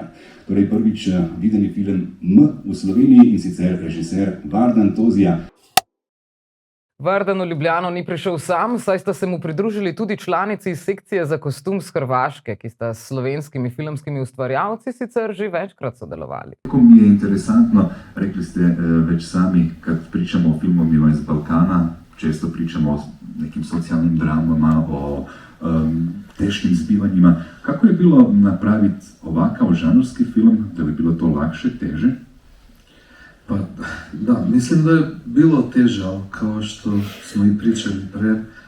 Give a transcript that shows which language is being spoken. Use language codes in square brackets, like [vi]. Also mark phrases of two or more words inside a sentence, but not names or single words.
[sl] Torej prvič videni film M v Sloveniji in sicer režiser Vardan Tozija. Vardan v Ljubljano ni prišel sam, saj sta se mu pridružili tudi članici sekcije za kostum z Hrvaške, ki sta s slovenskimi filmskimi ustvarjalci sicer že večkrat sodelovali. Kako mi je interesantno, rekli ste več sami, [sr] kad pričamo o filmovima iz Balkana, često pričamo o nekim socijalnim dramama, o teškim zbivanjima. Kako je bilo napraviti ovakav žanrski film, da bi bilo to lakše, teže? Pa da, mislim da je bilo teže, ali kao što smo i pričali pre.